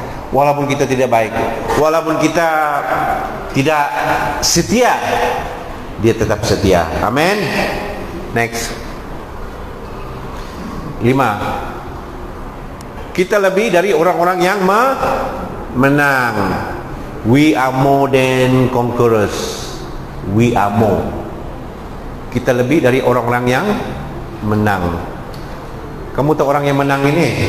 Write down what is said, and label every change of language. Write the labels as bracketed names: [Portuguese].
[Indonesian] Walaupun kita tidak baik, walaupun kita tidak setia, dia tetap setia. Amin. Next. 5. Kita lebih dari orang-orang yang menang. [English] We are more than conquerors. We are more. [Indonesian] Kita lebih dari orang-orang yang menang. Kamu tahu orang yang menang ini?